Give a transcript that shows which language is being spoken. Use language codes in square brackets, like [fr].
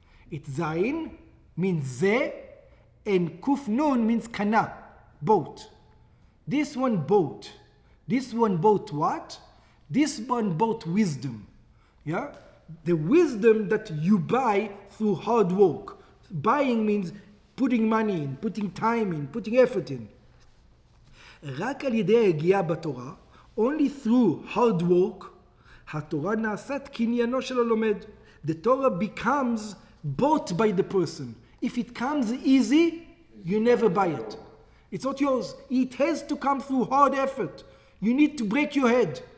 [en] It's zayin means ze, and kuf nun means kana, boat. This one boat. This one boat what? This one boat wisdom. Yeah? The wisdom that you buy through hard work. Buying means putting money in, putting time in, putting effort in. [he] רק על ידי היגיעה בתורה, [en] only through hard work, [he] התורה נעשית קניינו של הלומד. [en] The Torah becomes bought by the person. If it comes easy, you never buy it. It's not yours. It has to come through hard effort. You need to break your head.